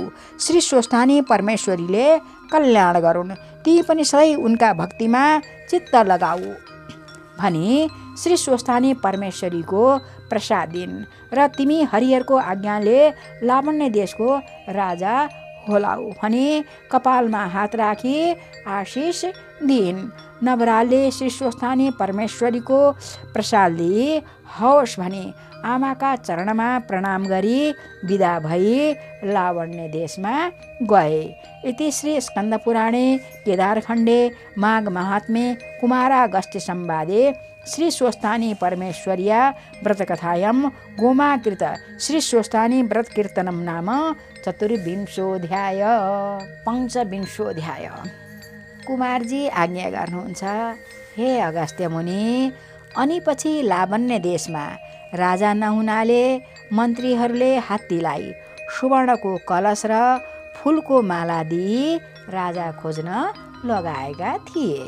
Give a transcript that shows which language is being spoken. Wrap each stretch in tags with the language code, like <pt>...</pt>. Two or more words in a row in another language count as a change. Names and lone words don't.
<ne>श्री स्वस्थानी परमेश्वरीले कल्याण गरून्, ती पनि सधैँ उनका भक्तिमा चित्त लगाऊ भनी श्री स्वस्थानी परमेश्वरीको प्रसाद दिन् र तिमी हरिहरको आज्ञाले लावण्य देशको राजा होलाऊ भनी कपालमा हात राखी आशिष दिइन्। नवराजले श्री स्वस्थानी परमेश्वरीको प्रसाद दिई हवस् भनी आमाका चरणमा प्रणाम गरी विदा भई लावण्य देशमा गए।</ne> <sa>इति श्री स्कन्दपुराणे केदारखण्डे माघ महात्म्ये कुमारागस्त्य संवादे श्री स्वस्थानी परमेश्वर्या व्रतकथायां गोमाकृत श्री स्वस्थानी व्रत कीर्तनम नाम चतुर्विंशोऽध्याय। पञ्चविंशोऽध्याय।</sa> <ne>कुमारजी आज्ञा गर्नुहुन्छ, हे अगस्त्य मुनि, अनि पछि लावण्य देशमा राजा नहुनाले मन्त्रीहरूले हात्तीलाई सुवर्णको कलश र फुलको माला दिई राजा खोज्न लगाएका थिए।</ne>